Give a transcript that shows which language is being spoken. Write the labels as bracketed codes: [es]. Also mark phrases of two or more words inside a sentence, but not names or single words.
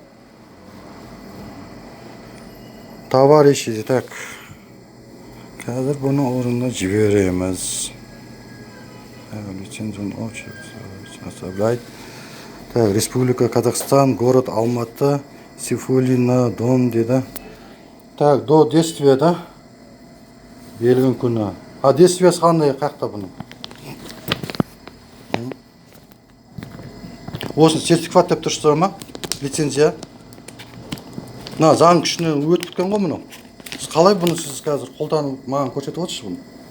[ru] Товарищи, так. [kk] Қазір бұны орнына жібереміз. Лицензияны оставляйт. [ru] Так, Республика Казахстан, город Алматы, Сейфуллина, дом деді. Так, до действия, [kk] да? Белгін күні. А действиясы қандай қақта бұның? Осын сертификат деп тұрсыздар ма? Лицензия. На, заң күшіне өтіп біткен ғой мұны. Сіз қалай бұны сіз қазір қолданып маған көрсетіп отырсыз бұны?